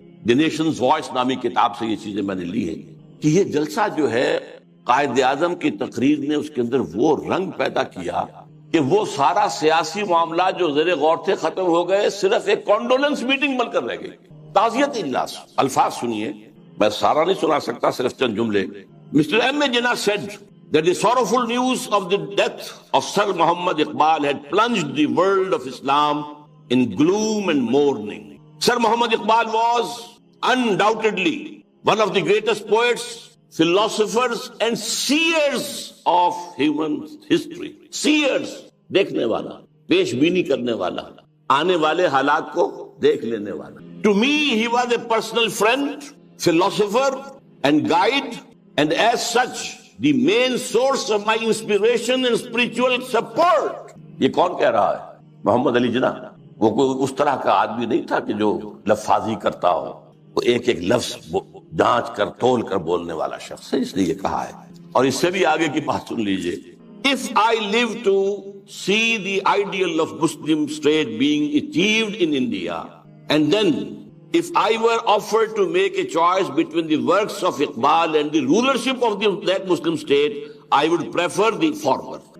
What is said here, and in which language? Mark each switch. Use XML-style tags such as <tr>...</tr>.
<ur>The nations voice نامی کتاب سے یہ چیزیں میں نے لی ہیں، کہ یہ جلسہ جو ہے قائد اعظم کی تقریر نے اس کے اندر وہ رنگ پیدا کیا کہ وہ سارا سیاسی معاملات جو زیر غور تھے ختم ہو گئے، صرف ایک کانڈولنس میٹنگ بن کر رہ گئی، تعزیت اجلاس۔ الفاظ سنیے، میں سارا نہیں سنا سکتا، صرف چند جملے۔ Mr.</ur> <en>M. Jinnah said that the sorrowful news of the death of Sir Muhammad Iqbal had plunged the world of Islam in gloom and mourning. Sir Muhammad Iqbal was undoubtedly one of the greatest poets, philosophers and seers of human history. Seers،</en> <ur>دیکھنے والا، پیش بینی کرنے والا، آنے والے حالات کو دیکھ لینے والا۔</ur> <en>To me he was a personal friend, philosopher and guide, and as such the main source of my inspiration and spiritual support.</en> <ur>یہ کون کہہ رہا ہے؟ محمد علی جناح۔ وہ کوئی اس طرح کا آدمی نہیں تھا کہ جو لفاظی کرتا ہو، وہ ایک ایک لفظ جانچ کر تول کر بولنے والا شخص ہے، اس نے یہ کہا ہے۔ اور اس سے بھی آگے کی بات سن لیجئے۔</ur> <en>If I live to see the ideal of Muslim state being achieved in India, and then if I were offered to make a choice between the works of Iqbal and the rulership of that Muslim state, I would prefer the former.</en>